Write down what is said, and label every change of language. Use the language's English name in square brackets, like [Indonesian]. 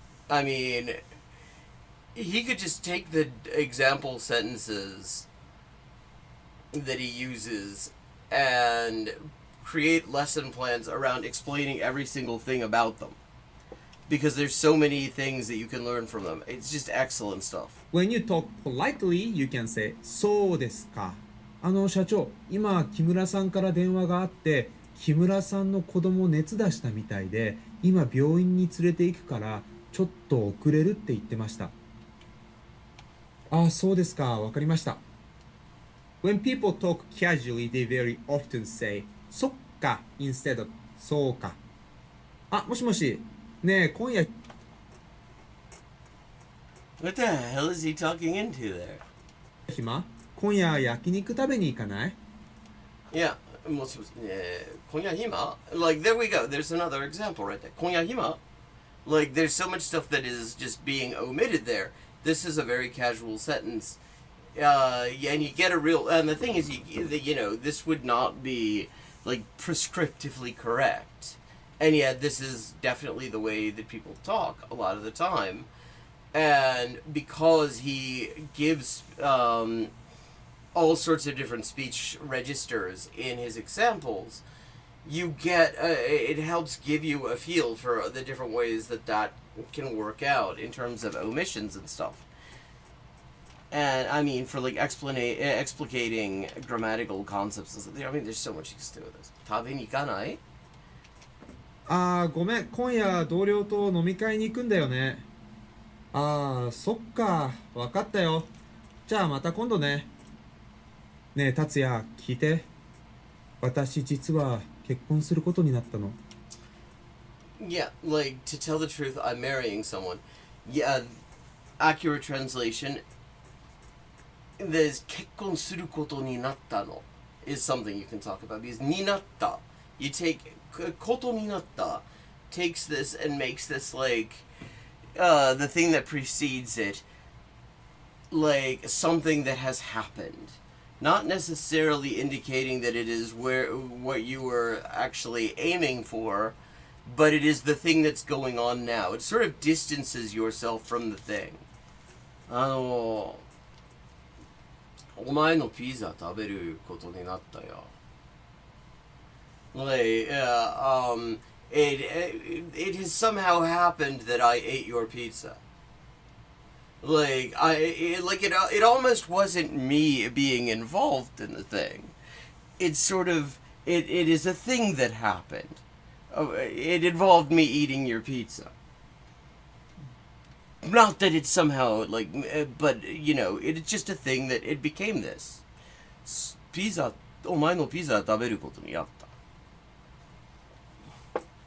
[English] I mean, he could just take the example sentences that he uses and create lesson plans around explaining every single thing about them. Because there's so many things that you can learn from them. It's just excellent stuff. When you talk politely, you can say, [Japanese] そうですか。社長、今、木村さんから電話があって、木村さんの子供熱出したみたいで、今病院に連れて行くから、ちょっと遅れるって言ってました。あ、そうですか。わかりました。 [English] When people talk casually, they very often say, [Japanese] そっか [English] instead of [Japanese] そうか。あ、もしもし。ねえ、今夜、 [English] What the hell is he talking into there? [Japanese] 暇？今夜焼肉食べに行かない？ [English] Yeah. [Japanese] 今夜暇? [English] Like, there we go. There's another example right there. 今夜暇? Like, there's so much stuff that is just being omitted there. This is a very casual sentence. And you get a real... And the thing is, this would not be, like, prescriptively correct. And yet, this is definitely the way that people talk a lot of the time. And because he gives all sorts of different speech registers in his examples, you get... it helps give you a feel for the different ways that can work out in terms of omissions and stuff. And I mean, for like explicating grammatical concepts and stuff. I mean, there's so much you can do with this. [Japanese] 食べに行かない？ああ、ごめん。今夜同僚と飲み会に行くんだよね。ああ、そっか。わかったよ。じゃあまた今度ね。ねえ、達也、聞いて。私実は結婚することになったの。 [English] Yeah, like, to tell the truth, I'm marrying someone. Yeah, accurate translation, there's [Japanese] 結婚することになったの [English] is something you can talk about. Because になった, you take [Japanese] ことになった [English] takes this and makes this like the thing that precedes it like something that has happened. Not necessarily indicating that it is what you were actually aiming for, but it is the thing that's going on now. It sort of distances yourself from the thing. [Japanese] お前のピザ食べることになったよ。 [English] Like, it has somehow happened that I ate your pizza. Like, it almost wasn't me being involved in the thing. It's sort of, it is a thing that happened. It involved me eating your pizza. Not that it's somehow, like, but, you know, it's just a thing that it became this. [Japanese] ピザ、お前のピザ食べることになった。